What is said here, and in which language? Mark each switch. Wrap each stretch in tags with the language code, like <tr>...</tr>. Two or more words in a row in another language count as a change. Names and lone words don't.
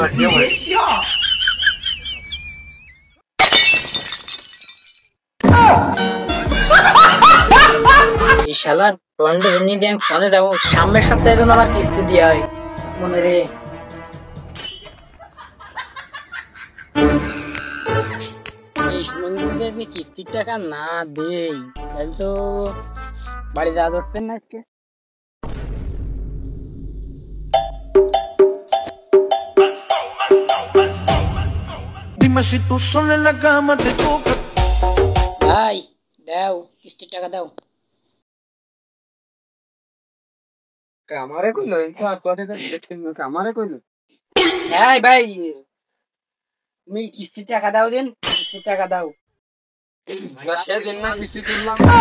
<bn>এই শালার ফন্ডে এমনি দিয়ে আমি ফোনে দেবো, সামনের সপ্তাহে যেন আমার কিস্তি দেওয়া হয় মনে রে। এই সুমনকে যদি কিস্তির টাকা না দেই, তাহলে তো বাড়ি যাওয়া ধরতেন না আজকে।</bn> <es>Dime si tú sola en la cama te toca.</es> <bn>ভাই দাও, কিস্তির টাকা দাও। আমারে কইলো আমারে কইলো হ্যাঁ ভাই, তুমি কিস্তির টাকা দাও, দিন কিস্তির টাকা দাও। সেদিন না কিস্তি তুললাম,</bn>